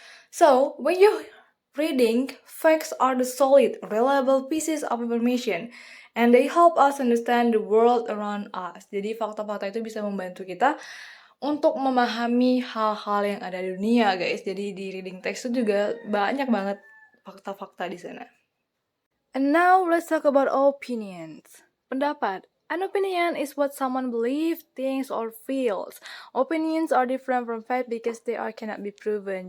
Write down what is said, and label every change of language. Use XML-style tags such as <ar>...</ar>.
<en>So, when you're reading, facts are the solid, reliable pieces of information. And they help us understand the world around us.</en> <id>Jadi fakta-fakta itu bisa membantu kita untuk memahami hal-hal yang ada di dunia, guys. Jadi di reading text itu juga banyak banget fakta-fakta di sana.</id> <en>And now let's talk about opinions. Pendapat. An opinion is what someone believes, thinks, or feels. Opinions are different from fact because they cannot be proven.</en>